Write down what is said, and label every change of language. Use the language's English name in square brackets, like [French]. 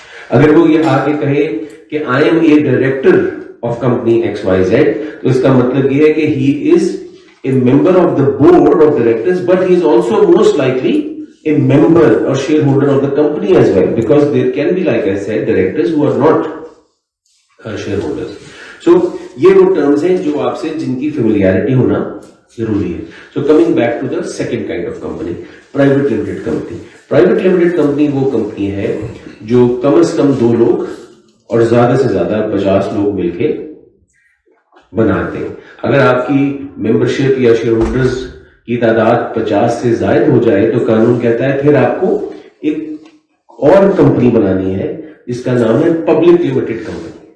[Urdu] اگر وہ یہ آگے کہے کہ [English] I am a director of company X Y Z, [Urdu] تو اس کا مطلب یہ ہے کہ [English] He is a member of the board of directors, but he is also most likely a member or shareholder of the company as well, because there can be, like I said, directors who are not shareholders. [Urdu] So یہ وہ terms ہیں جو آپ سے جن کی familiarity ہونا ضروری ہے. [English] So coming back to the second kind of company, private limited company. [Urdu] Private limited company وہ کمپنی ہے جو کم از کم 2 لوگ اور زیادہ سے زیادہ 50 لوگ مل کے بناتے ہیں. اگر آپ کی ممبرشپ یا شیئر ہولڈرز کی تعداد 50 سے زائد ہو جائے تو قانون کہتا ہے پھر آپ کو ایک اور کمپنی بنانی ہے جس کا نام ہے پبلک لمیٹڈ کمپنی.